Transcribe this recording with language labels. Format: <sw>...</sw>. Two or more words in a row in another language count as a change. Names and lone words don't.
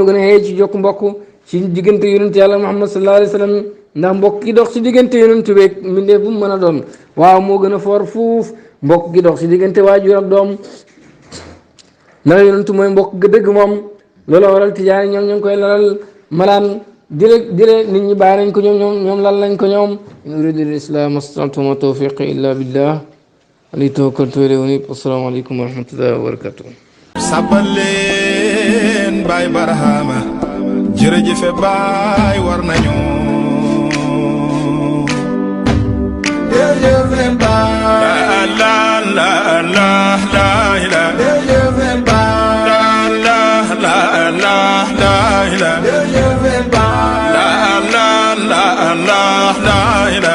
<wo>gën a xëy ci jokk mbokk ci diggante yonent yàlla Muhammad</wo> <ar>صلى الله عليه وسلم</ar> <wo>ndax mbokk gi dox ci diggante yonent beeg mbindeef bu mu mën a doon waaw moo gën a foor fuuf mbokk gi dox ci diggante waajur ak doom ndax yonent mooy mbokk gi dëgg moom loolu waral tijaan ñoom ñoo ngi koy lalal malaan dire nit ñi bàyyi nañ ko ñoom lal nañ ko ñoom</wo> <ar>إن أريد الإسلام استطعت ما توفيقي إلا بالله عليه توكلت وإليه أنيب السلام عليكم ورحمة الله وبركاته</ar> <wo>sabbal leen baay barahama jërëjëfe baay war nañu jërëjëfe baay la la la la la jërëjëfe baay la la la la la jërëjëfe baay la la la la</wo>